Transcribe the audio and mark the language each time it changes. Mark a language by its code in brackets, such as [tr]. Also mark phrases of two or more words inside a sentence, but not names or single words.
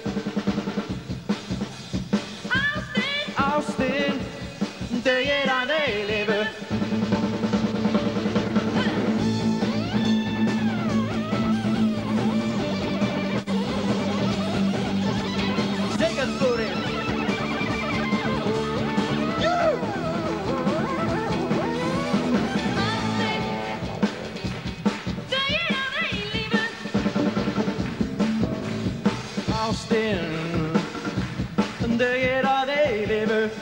[is] Ástin dugir að eilífu. [en] Take it, booty. [is] Ástin dugir að eilífu.